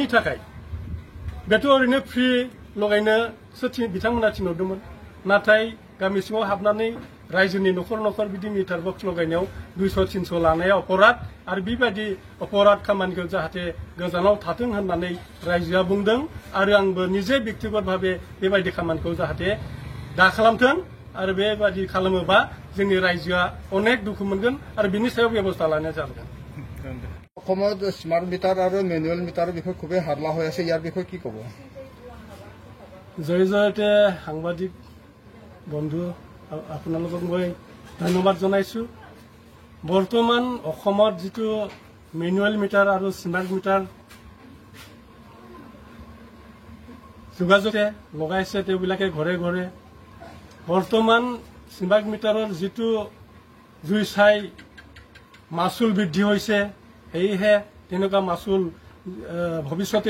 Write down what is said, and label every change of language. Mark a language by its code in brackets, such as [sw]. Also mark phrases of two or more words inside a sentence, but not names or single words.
[brx] थाखाय बेथ' ओरैनो फ्रि लगायनोसो बिथांमोना थिनहरदोंमोन नाथाय गामि सिङाव हाबनानै रायजोनि नखर बिदि मिटार बक्स लगायनायाव 200-300 लानाया अपराध आरो बेबायदि अपराध खामानिखौ जाहाथे गोजानाव थाथों होननानै रायजोआ बुंदों आरो आंबो निजे व्यक्तिगत भाबे बेबायदि खामानिखौ जाहाथे दा खालामथों आरो बेबायदि खालामोबा जोंनि रायजोआ अनेक दुखु मोनगोन आरो बिनि सायाव बेबस्था लानाया जागोन [as] অসমত [en] smart meter [as] আর [en] manual meter [as] বিষয়ে খুবই হাল্লা হয়ে আছে ইয়ার বিষয়ে কি কব জয়তে সাংবাদিক বন্ধু আপোনালোকক মই ধন্যবাদ জনাইছো বৰ্তমান অসমত যেটো [en] manual meter [as] আৰু [en] smart meter [as] যোগাযোগে লগাইছে তেওঁবিলাকে ঘৰে ঘৰে বৰ্তমান স্মাৰ্ট মিটাৰৰ যেটো জুই চাই মাসুল বৃদ্ধি হৈছে এইহে তেনেকুৱা মাসুল ভৱিষ্যতে